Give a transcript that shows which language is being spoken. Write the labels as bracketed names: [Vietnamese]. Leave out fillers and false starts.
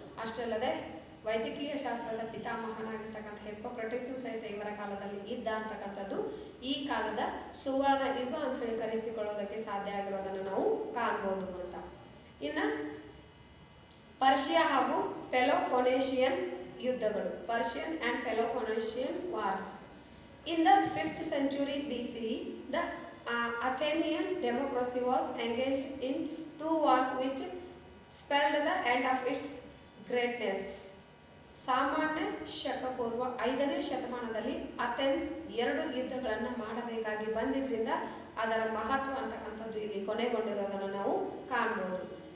[Kannada] ಅಷ್ಟೇ ಅಲ್ಲದೆ ವೈದ್ಯಕೀಯ ಶಾಸ್ತ್ರದ ಪಿತಾಮಹನಾಗಿರ್ತಕ್ಕಂಥ ಹಿಪೋಕ್ರಟಿಸು ಸಹಿತ ಇವರ ಕಾಲದಲ್ಲಿ ಇದ್ದ ಅಂತಕ್ಕಂಥದ್ದು ಈ ಕಾಲದ ಸುವರ್ಣ ಯುಗ ಅಂತ ಹೇಳಿ ಕರೆಸಿಕೊಳ್ಳೋದಕ್ಕೆ ಸಾಧ್ಯ ಆಗಿರೋದನ್ನು ನಾವು ಕಾಣ್ಬೋದು ಅಂತ. ಇನ್ನು ಪರ್ಷಿಯಾ ಹಾಗೂ ಪೆಲೋಪೊನೇಷಿಯನ್ ಯುದ್ಧಗಳು, [English] Persian and Peloponnesian wars. In the 5th century BCE, the Athenian democracy was engaged in 2 wars which spelled the end of its greatness. [Kannada] ಸಾಮಾನ್ಯ ಶಕಪೂರ್ವ 5ನೇ ಶತಮಾನದಲ್ಲಿ ಅಥೆನ್ಸ್ 2 ಯುದ್ಧಗಳನ್ನು ಮಾಡಬೇಕಾಗಿ ಬಂದಿದ್ದರಿಂದ ಅದರ ಮಹತ್ವ ಅಂತಕ್ಕಂಥದ್ದು ಇಲ್ಲಿ ಕೊನೆಗೊಂಡಿರೋದನ್ನು ನಾವು ಕಾಣ್ಬೋದು.